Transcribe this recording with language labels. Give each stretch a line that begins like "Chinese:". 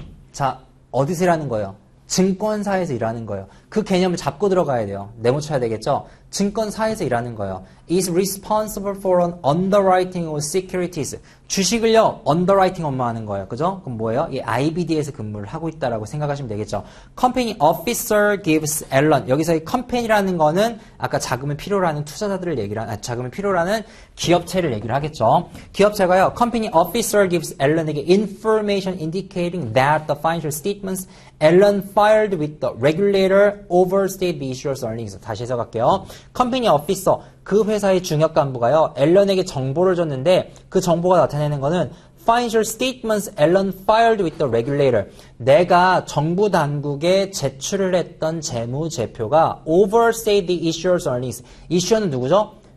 Korean: 자, 어디서 일하는 거예요? 증권사에서 일하는 거예요. 그 개념을 잡고 들어가야 돼요. 네모 쳐야 되겠죠? 증권사에서 일하는 거예요.
English: is responsible for an underwriting of securities.
Korean: 주식을요, underwriting 업무하는 거예요. 그죠? 그럼 뭐예요? 이 IBD에서 근무를 하고 있다라고 생각하시면 되겠죠.
English: company officer gives Ellen.
Korean: 여기서 이 company라는 거는 아까 자금을 필요로 하는 투자자들을 얘기를 자금을 필요로 하는 기업체를 얘기를 하겠죠. 기업체가요,
English: company officer gives Ellen에게 information indicating that the financial statements Ellen filed with the regulator overstate the issuer's earnings.
Korean: 다시 해석할게요. 컴퍼니 어피서, 그 회사의 중역 간부가요, 앨런에게 정보를 줬는데 그 정보가 나타내는 거는
English: financial statements Ellen filed with the regulator.
Korean: 내가 정부 당국에 제출을 했던 재무제표가
English: overstate the issuer's earnings.
Korean: 이슈어는 누구죠?